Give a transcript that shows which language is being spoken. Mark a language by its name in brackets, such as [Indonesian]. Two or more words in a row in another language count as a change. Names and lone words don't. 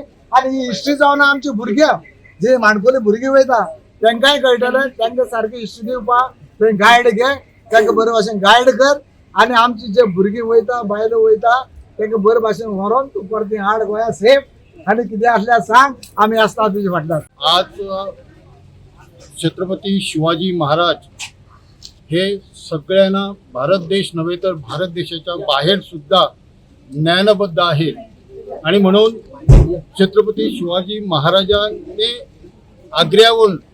[Konkani] आनी ही हिस्ट्री जावन आमची भुरग्यां जे माणकुली भुरगीं वयता तांकांय कळटलें. तांकां सारकी हिस्ट्री दिवपाक थंय गायड घे, तांकां बरे भाशेन गायड कर आनी आमची जे भुरगीं वयता बायलो वयता तांकां बरे भाशेन व्हरोन तूं परती हाड गोंया सेफ आनी कितें आसल्यार सांग आमी आसता तुजे फाटल्यान. [Marathi] आज छत्रपती शिवाजी महाराज हे सगळ्यांना भारत देश नव्हे तर भारत देशाच्या बाहेर सुद्धा ज्ञानबद्ध आहेत आणि म्हणून छत्रपती शिवाजी महाराजांनी आग्र्याहून